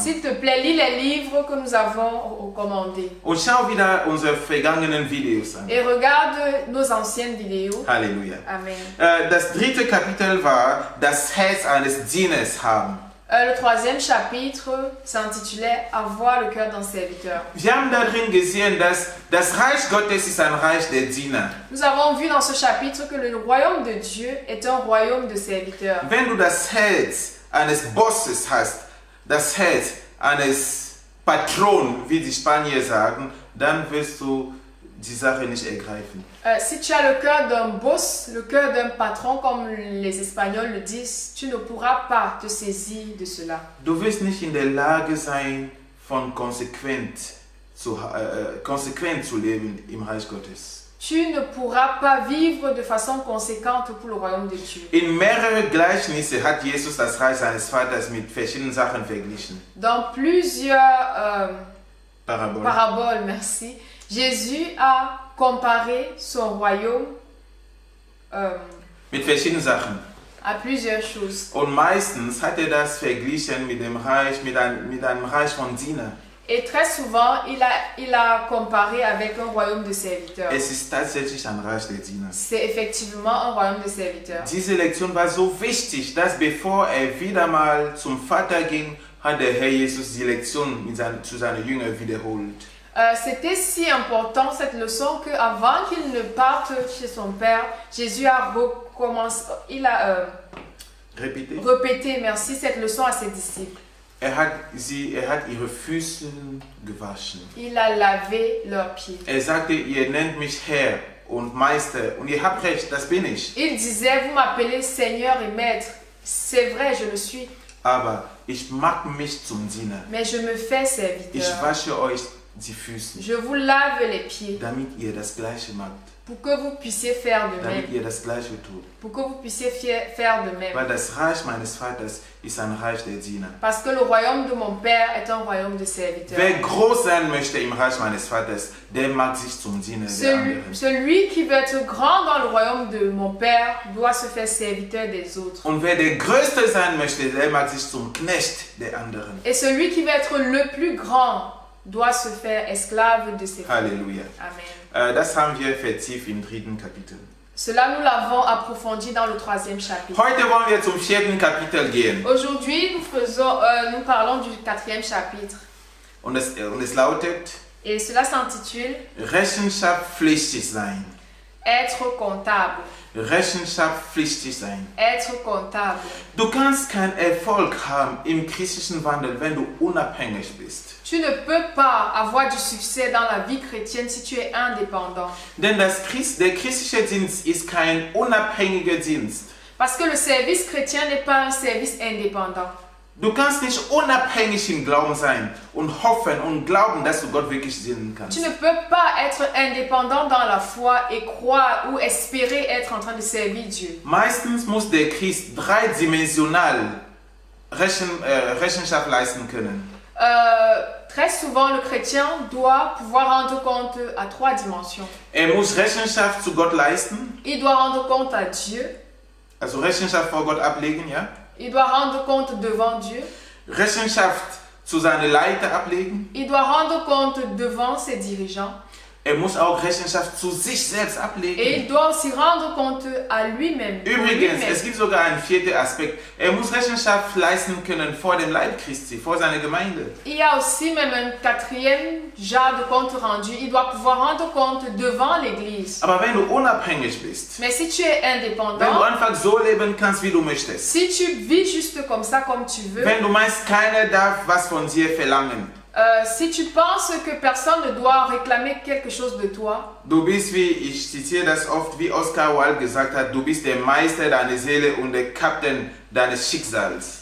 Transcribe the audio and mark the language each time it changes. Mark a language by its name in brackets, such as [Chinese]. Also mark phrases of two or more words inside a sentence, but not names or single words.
[French] S'il te plaît, lis les livres que nous avons recommandés. [German] Und schau wieder unsere vergangenen Videos an. [French] Et regarde nos anciennes vidéos. [German] Halleluja. Amen. Das 3. Kapitel war das Herz eines Dieners haben. [French] Le 3e chapitre s'intitulait Avoir le cœur d'un serviteur. [German] Wir haben darin gesehen, dass das Reich Gottes ist ein Reich der Diener. [French] Nous avons vu dans ce chapitre que le royaume de Dieu est un royaume de serviteurs. [German] Wenn du das Herz eines Bosses hast, das Herz eines Patron, wie die Spanier sagen, dann wirst du die Sache nicht ergreifen. [French] Si tu as le cœur d'un boss, le cœur d'un patron, comme les Espagnols le disent, tu ne pourras pas te saisir de cela. [German] Du wirst nicht in der Lage sein, konsequent zu leben im Reich Gottes. [French] Tu ne pourras pas vivre de façon conséquente pour le royaume de Dieu. [German] In mehreren Gleichnisse hat Jesus das Reich seines Vaters mit verschiedenen Sachen verglichen. [French] Dans plusieurs Paraboles, merci, Jésus a comparé son royaume [German] mit verschiedenen Sachen. [French] à plusieurs choses. [German] Und meistens hat das verglichen mit einem Reich von Dienern. [French] Et très souvent, il a comparé avec un royaume de serviteurs. [German] Es ist tatsächlich ein Reich der Diener. [French] C'est effectivement un royaume de serviteurs. [German] Diese Lektion war so wichtig, dass bevor wieder mal zum Vater ging, hat der Herr Jesus die Lektion zu seinen Jüngern wiederholt. [French] C'était si important cette leçon que avant qu'il ne parte chez son père, Jésus a répété cette leçon à ses disciples. [German] Er hat ihre Füße gewaschen. [French] Il a lavé leurs pieds. [German] Er sagte, ihr nennt mich Herr und Meister und ihr habt recht, das bin ich. [French] Il disait, vous m'appelez Seigneur et Maître. C'est vrai, je le suis. [German] Aber ich mache mich zum Diener. [French] Mais je me fais serviteur. [German] Ich wasche euch die Füße. [French] Je vous lave les pieds. [German] Damit ihr das Gleiche macht. [French] Pour que vous puissiez faire de même. [German] Damit ihr das Gleiche tut. [French] Pour que vous puissiez faire de même. [German] Weil das Reich meines Vaters ist ein Reich der Diener. [French] Parce que le royaume de mon Père est un royaume de serviteurs. [German] Wer groß sein möchte im Reich meines Vaters, der macht sich zum Diener der anderen. [French] Celui qui veut être grand dans le royaume de mon Père doit se faire serviteur des autres. [German] Und wer der Größte sein möchte, der macht sich zum Knecht der anderen. [French] Et celui qui veut être le plus grand doit se faire esclave de ses frères. [German] Halleluja. Amen. Das haben wir vertieft im 3. Kapitel. [French] Cela, nous l'avons approfondi dans le 3e chapitre. [German] Heute wollen wir zum 4. Kapitel gehen. [French] Aujourd'hui, nous parlons du 4e chapitre. [German] Und es lautet, [French] et cela s'intitule [German] Rechenschaftspflichtig sein. [French] Être comptable. [German] Rechenschaftspflichtig sein. [French] Être comptable. [German] Du kannst keinen Erfolg haben im christlichen Wandel, wenn du unabhängig bist. [French] Tu ne peux pas avoir du succès dans la vie chrétienne si tu es indépendant. [German] Denn der christliche Dienst ist kein unabhängiger Dienst. [French] Parce que le service chrétien n'est pas un service indépendant. [German] Du kannst nicht unabhängig im Glauben sein und hoffen und glauben, dass du Gott wirklich dienen kannst. [French] Tu ne peux pas être indépendant dans la foi et croire ou espérer être en train de servir Dieu. [German] Meistens muss der Christ dreidimensional Rechenschaft leisten können. [French] Très souvent, le chrétien doit pouvoir rendre compte à 3 dimensions. [German] Muss Rechenschaft zu Gott leisten. [French] Il doit rendre compte à Dieu. [German] Also Rechenschaft vor Gott ablegen, ja? [French] Il doit rendre compte devant Dieu. [German] Rechenschaft zu seinen Leiter ablegen. [French] Il doit rendre compte devant ses dirigeants. [German] Muss auch Rechenschaft zu sich selbst ablegen. [French] Et il doit aussi rendre compte à lui-même. [German] Übrigens, es gibt sogar einen 4. Aspekt. Muss Rechenschaft leisten können vor dem Leib Christi, vor seiner Gemeinde. [French] Il y a aussi même un 4e genre de compte rendu. Il doit pouvoir rendre compte devant l'Église. [German] Aber wenn du unabhängig bist, [French] mais si tu es indépendant, [German] wenn du einfach so leben kannst, wie du möchtest, [French] si tu vis juste comme ça, comme tu veux, [German] wenn du meinst, keiner darf was von dir verlangen, [French] si tu penses que personne ne doit réclamer quelque chose de toi, [German] du bist, wie ich zitiere das oft, wie Oscar Wilde gesagt hat, du bist der Meister deiner Seele und der Kapitän deines Schicksals.